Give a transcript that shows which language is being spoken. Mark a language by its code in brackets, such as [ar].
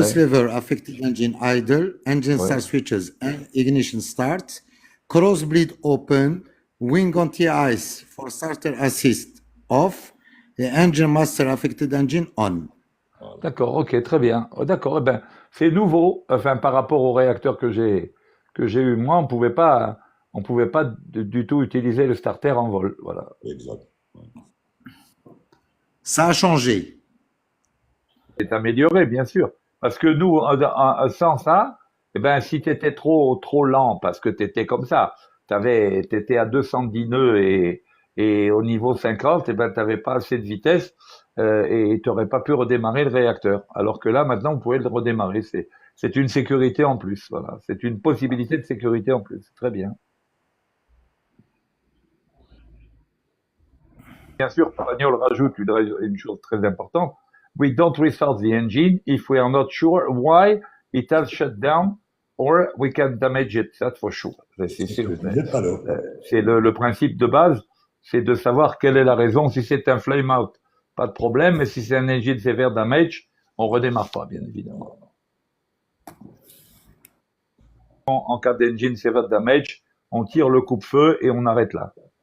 [en] thrust lever affected engine idle, engine [fr] ouais. [en] start switches and ignition start, crossbleed open, wing anti-ice for starter assist off, et engine master affected engine on. [fr] D'accord, ok, très bien. Oh, d'accord, eh ben, c'est nouveau, enfin, par rapport au réacteur que j'ai eu moi, on pouvait pas du tout utiliser le starter en vol. Voilà. Exact. Ça a changé. C'est amélioré, bien sûr. Parce que nous, sans ça, eh ben, si tu étais trop lent, parce que tu étais comme ça, t'étais à 210 nœuds et au niveau 50, eh ben, tu n'avais pas assez de vitesse et tu n'aurais pas pu redémarrer le réacteur. Alors que là, maintenant, vous pouvez le redémarrer. C'est une sécurité en plus. Voilà. C'est une possibilité de sécurité en plus. Très bien. Bien sûr, Pagnol rajoute une chose très importante. [en] We don't restart the engine if we are not sure why it has shut down or we can damage it. That's for sure. [fr] C'est ce que je disais tout à l'heure. C'est le principe de base, c'est de savoir quelle est la raison. Si c'est un flame out, pas de problème, mais si c'est un engine severe damage, on redémarre pas, bien évidemment. En cas d'engine severe damage, on tire le coupe-feu et on arrête là.